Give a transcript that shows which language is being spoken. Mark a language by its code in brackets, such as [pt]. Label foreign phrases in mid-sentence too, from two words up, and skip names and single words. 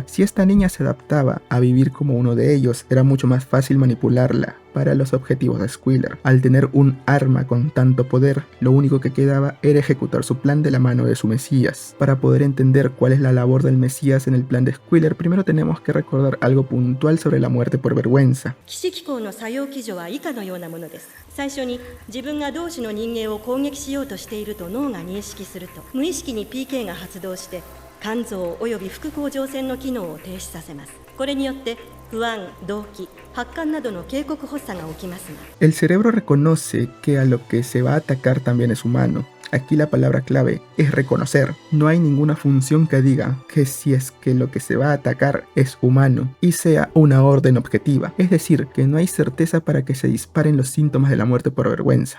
[es] Si esta niña se adaptaba a vivir como uno de ellos, era mucho más fácil manipularla para los objetivos de Squealer. Al tener un arma con tanto poder, lo único que quedaba era ejecutar su plan de la mano de su Mesías. Para poder entender cuál es la labor del Mesías en el plan de Squealer, primero tenemos que recordar algo puntual sobre la muerte por vergüenza. [ja] 騎士機構の作用基準は以下のようなものです。最初に自分が同士の人間を攻撃しようとしていると脳が認識すると、無意識に PK が発動して肝臓および副甲状腺の機能を停止させます。これによって不安、動悸、発汗などの警告発作が起きますが、 [es] El cerebro reconoce que a lo que se va a atacar también es humano. Aquí la palabra clave es reconocer. No hay ninguna función que diga que si es que lo que se va a atacar es humano y sea una orden objetiva. Es decir, que no hay certeza para que se disparen los síntomas de la muerte por vergüenza.